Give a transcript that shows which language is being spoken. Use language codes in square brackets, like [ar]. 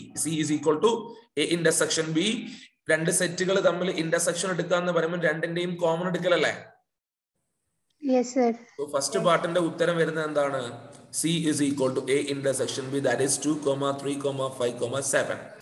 [en] C is equal to A intersection B. [ml] രണ്ട് സെറ്റുകൾ തമ്മിൽ ഇന്റർസെക്ഷൻ എടുക്കാന്ന് പറയുമ്പോൾ രണ്ടിന്റെയും കോമൺ എടുക്കലല്ലേ? ഫസ്റ്റ് പാർട്ടിന്റെ ഉത്തരം വരുന്നത് എന്താണ്? [en] C is equal to A intersection B, that is 2, 3, 5, 7.